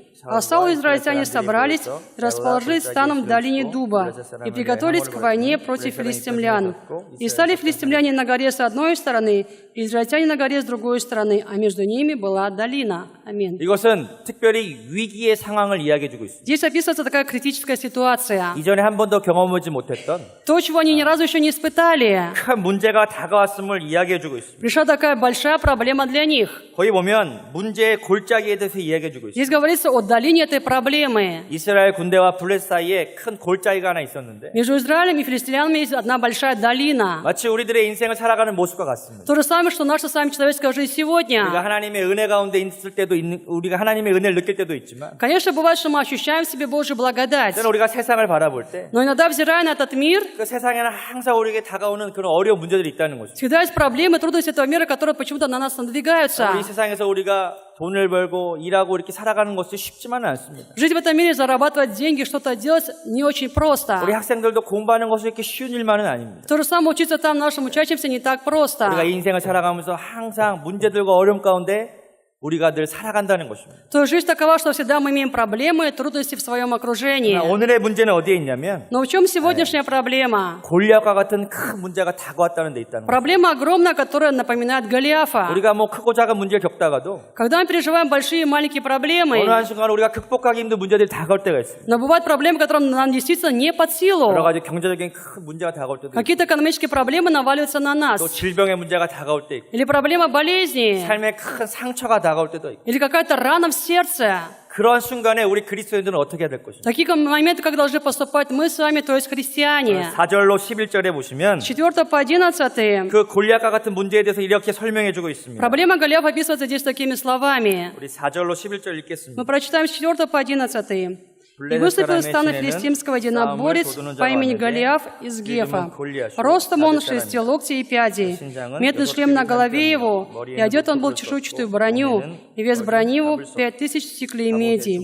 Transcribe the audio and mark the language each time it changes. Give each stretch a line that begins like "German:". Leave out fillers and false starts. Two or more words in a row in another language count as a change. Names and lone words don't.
Russian: А Саул и израильтяне собрались и расположились станом в долине Дуба и приготовились к войне против филистимлян. И стали филистимляне на горе с одной стороны, и израильтяне на горе с другой стороны, а между ними была долина. Аминь.
Korean: 이것은 특별히 위기의 상황을 이야기해주고 있습니다.
Russian: Здесь описывается такая критическая ситуация.
Korean: 이전에 한 번도 경험하지 못했던
Russian: То, чего они ни разу еще не испытали.
Korean: 큰 문제가 다가왔음을 이야기해주고 있습니다.
Russian: Пришла такая большая проблема для них.
Korean: 거기 보면 문제의 골짜기에 대해서 이야기해주고 있습니다.
Russian: Здесь говорится о долине этой проблемы.
Korean: 이스라엘 군대와 블레셋 사이에 큰 골짜기가 하나 있었는데
Russian: Между Израилем и филистимлянами есть одна большая долина.
Korean: 마치 우리들의 인생을 살아가는 모습과 같습니다.
Russian: То же самое, что наша с вами человеческая жизнь
Korean: 우리가
Russian: сегодня.
Korean: 하나님의 은혜 가운데 있을 때도 우리가 하나님의 은혜를 느낄 때도 있지만
Russian: Конечно, бывает, что мы ощущаем в себе Божью благодать.
Korean: 때는 우리가 세상을 바라볼 때
Russian: Но иногда, взирая на этот мир,
Korean: 그 세상에는 항상 우리에게 다가오는 그런 어려운 문제들이 있다는 것입니다.
Russian: всегда есть проблемы, трудности этого мира, которые почему-то на нас надвигаются.
Korean: 이 세상에서 우리가 돈을 벌고 일하고 이렇게 살아가는 것이 쉽지만은 않습니다.
Russian: Жить в этом мире, зарабатывать деньги, что-то делать не очень просто.
Korean: 우리 학생들도 공부하는 것이 이렇게 쉬운 일만은 아닙니다.
Russian: То же самое учиться там нашим учащимся не так просто.
Korean: 우리가 이 인생을 살아가면서 항상 문제들과 어려움 가운데 우리가 늘 살아간다는 것입니다.
Russian: то жизнь такова, что всегда мы имеем проблемы и трудности в своем окружении.
Korean: 오늘의 문제는 어디에 있냐면
Russian: Но в чем сегодняшняя проблема?
Korean: 골리앗과 같은 큰 문제가 다가왔다는 데 있다는 거예요.
Russian: Проблема огромная, которая напоминает Голиафа.
Korean: 우리가 뭐 크고 작은 문제를 겪다가도
Russian: Когда мы переживаем большие и 마ленькие проблемы,
Korean: 어느 한순간 우리가 극복하기 힘든 문제들이 다가올 때가 있습니다.
Russian: но бывают проблемы, которые нам действительно не под силу.
Korean: 여러 가지 경제적인 큰 문제가 다가올 때도 있고
Russian: Какие-то экономические проблемы наваливаются на
Korean: 또
Russian: нас.
Korean: 질병의 문제가 다가올 때 있고
Russian: Или проблема болезни.
Korean: 삶에 큰 상처가 다가올 때도 있고
Russian: Или какая-то рана в сердце.
Korean: 그러한 순간에 우리 그리스도인들은 어떻게 해야 될 것인가?
Russian: Такие моменты, как должны поступать мы с вами, то есть христиане.
Korean: 4절로 11절에 보시면
Russian: 4 по 11.
Korean: 그 골리앗과 같은 문제에 대해서 이렇게 설명해 주고 있습니다.
Russian: Проблема Голиафа описывается здесь такими словами.
Korean: 우리 4절로 11절 읽겠습니다.
Russian: Мы прочитаем с 4 по 11. «И выступил из стана филистимского единоборец по имени Голиаф из Гефа. Ростом он 6 локтей и 5. Медный шлем на голове его, и одет он был в чешуйчатую броню, и вес брони его 5000 стеклей меди.